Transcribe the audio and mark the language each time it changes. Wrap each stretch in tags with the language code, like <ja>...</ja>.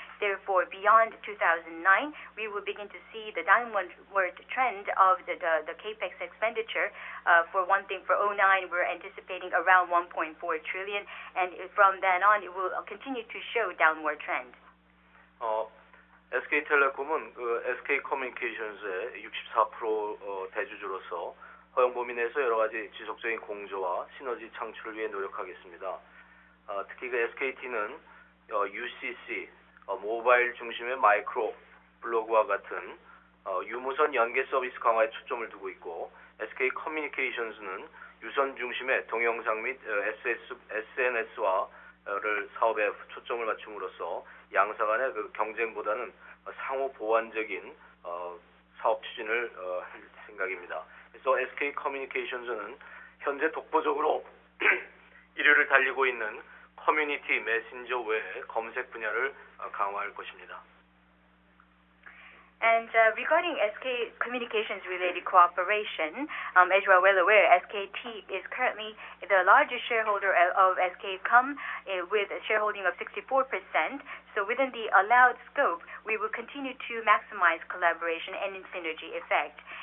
<en>Therefore, beyond 2009, we will begin to see the downward trend of the capex expenditure. For one thing, for 2009, we're anticipating around 1.4 trillion, and from then on, it will continue to show downward trend.</en> <ko>SK텔레콤은 SK커뮤니케이션스의 64% 대주주로서 허용 범위 내에서 여러 가지 지속적인 공조와 시너지 창출을 위해 노력하겠습니다. 특히 SKT는 UCC, 모바일 중심의 마이크로 블로그와 같은 유무선 연계 서비스 강화에 초점을 두고 있고, SK 커뮤니케이션스는 유선 중심의 동영상 및 SNS와를 사업에 초점을 맞춤으로써 양사 간의 그 경쟁보다는 상호 보완적인 사업 추진을 할 생각입니다. 그래서 SK 커뮤니케이션즈는 현재 독보적으로 1위를 달리고 있는 커뮤니티 메신저 외 검색 분야를 강화할 것입니다.</ko> <en>And regarding SK Communications related cooperation, as you are well aware, SKT is currently the largest shareholder of SKCom with a shareholding of 64%. So within the allowed scope, we will continue to maximize collaboration and synergy effect.</en>